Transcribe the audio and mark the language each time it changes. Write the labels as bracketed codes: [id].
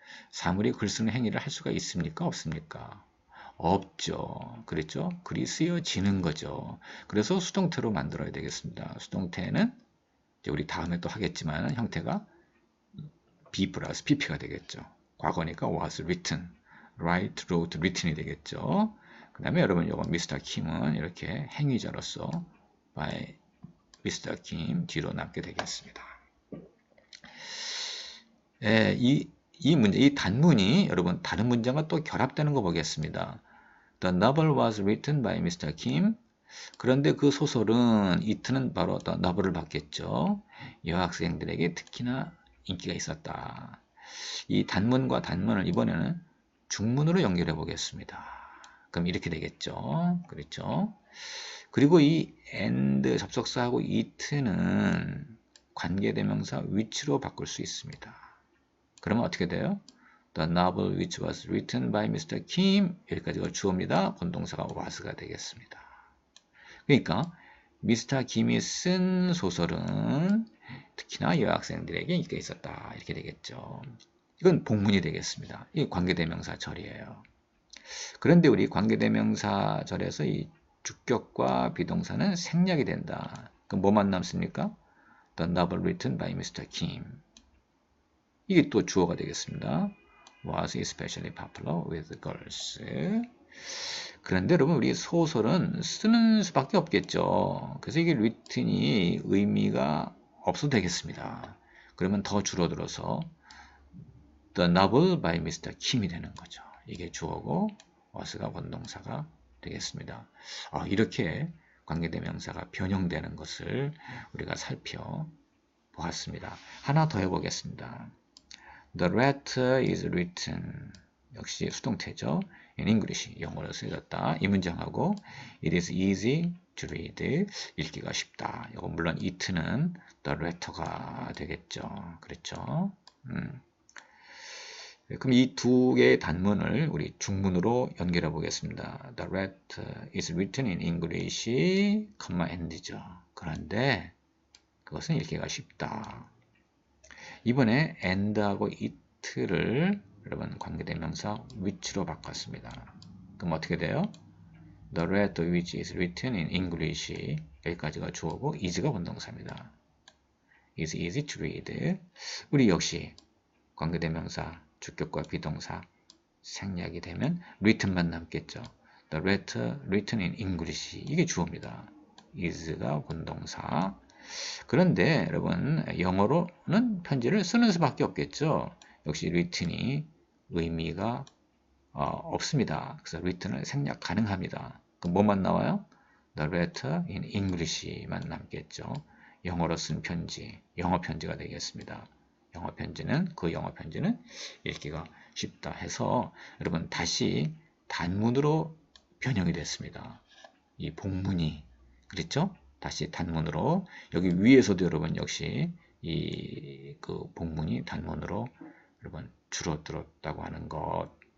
[ko] 사물이 글 쓰는 행위를 할 수가 있습니까? 없습니까? 없죠. 그랬죠? 글이 쓰여지는 거죠. 그래서 수동태로 만들어야 되겠습니다. 수동태는 이제 우리 다음에 또 하겠지만 형태가 be 플러스 pp가 되겠죠. 과거니까 [en] was written, write, wrote, written [ko] 이 되겠죠. 그 다음에 여러분 이거 Mr. Kim은 이렇게 행위자로서 by Mr. Kim 뒤로 남게 되겠습니다. 이 단문이 여러분 다른 문장과 또 결합되는 거 보겠습니다. [en] The novel was written by Mr. Kim. [ko] 그런데 그 소설은 it는 바로 the novel을 받겠죠. 여학생들에게 특히나 인기가 있었다. 이 단문과 단문을 이번에는 중문으로 연결해 보겠습니다. 그럼 이렇게 되겠죠. 그렇죠. 그리고 이 and 접속사하고 it는 관계대명사 which로 바꿀 수 있습니다. 그러면 어떻게 돼요? [en] The novel which was written by Mr. [ko] Kim 여기까지가 주어입니다. 본동사가 was가 되겠습니다. 그러니까 Mr. Kim이 쓴 소설은 특히나 여학생들에게 인기가 있었다. 이렇게 되겠죠. 이건 복문이 되겠습니다. 이 관계대명사절이에요. 그런데 우리 관계대명사절에서 이 주격과 비동사는 생략이 된다. 그럼 뭐만 남습니까? [en] The novel written by Mr. Kim. [ko] 이게 또 주어가 되겠습니다. [en] Was especially popular with girls. [ko] 그런데 여러분 우리 소설은 쓰는 수밖에 없겠죠. 그래서 이게 written이 의미가 없어도 되겠습니다. 그러면 더 줄어들어서 [en] The novel by Mr. Kim [ko] 이 되는 거죠. 이게 주어고 was가 원동사가 되겠습니다. 이렇게 관계대명사가 변형되는 것을 우리가 살펴보았습니다. 하나 더 해보겠습니다. [en] The letter is written. [ko] 역시 수동태죠. [en] In English, [ko] 영어로 쓰여졌다. 이 문장하고 [en] It is easy to read. [ko] 읽기가 쉽다. 이거 물론 it는 the letter가 되겠죠. 그렇죠? 그럼 이 두 개의 단문을 우리 중문으로 연결해 보겠습니다. [en] The letter is written in English, and죠. [ko] 그런데 그것은 읽기가 쉽다. 이번에 and하고 it를 여러분 관계대명사 which로 바꿨습니다. 그럼 어떻게 돼요? [en] The letter which is written in English, [ko] 여기까지가 주어고 [en] is가 원동사입니다. is easy to read. [ko] 우리 역시 관계대명사 주격과 비동사 생략이 되면 written만 남겠죠. [en] The letter written in English, [ko] 이게 주어입니다. is가 원동사. 그런데 여러분 영어로는 편지를 쓰는 수밖에 없겠죠. 역시 written이 의미가 없습니다. 그래서 written을 생략 가능합니다. 그럼 뭐만 나와요? [en] The letter in English [ko] 만 남겠죠. 영어로 쓴 편지, 영어 편지가 되겠습니다. 영어 편지는 읽기가 쉽다 해서 여러분 다시 단문으로 변형이 됐습니다. 이 복문이 그렇죠? 다시 단문으로 여기 위에서도 여러분 역시 이 복문이 단문으로 여러분 줄어들었다고 하는 것.